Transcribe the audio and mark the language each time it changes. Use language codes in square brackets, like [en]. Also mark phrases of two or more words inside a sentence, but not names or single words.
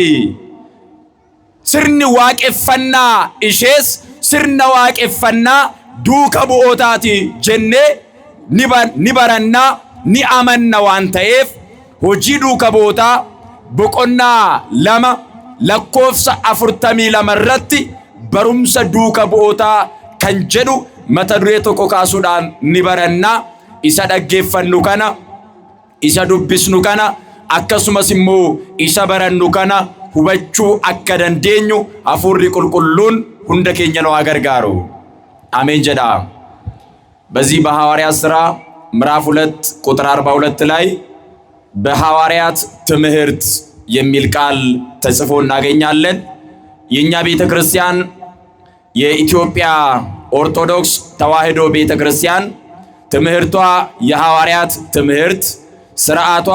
[om] Sirni waaqeffannaa ishees sirna waaqeffannaa duuka bu'ootaati jennee ni barannaa ni amanna waan ta'eef hojii duuka bu'ootaa boqonnaa 2 lakkoofsa 42 irratti barumsa duuka bu'ootaa kan jedhu mata duree tokko kaasuudhaan ni baranna. Isa dhaggeeffannu kana, isa dubbisnu kana, akkasumas immoo isa barannu kana hubachuu akka dandeenyu Hafuurri Qulqulluun hunda keenya nu gargaaru። [am] አሜን ጀዳ። በዚህ በሐዋርያት ሥራ ምዕራፍ 2 ቁጥር 42 ላይ በሐዋርያት ትምህርት የሚል ቃል ተጽፎ እናገኛለን። የኛ ቤተክርስቲያን የኢትዮጵያ ኦርቶዶክስ ተዋሕዶ ቤተክርስቲያን ትምህርቷ የሐዋርያት ትምህርት፣ ሥርዓቷ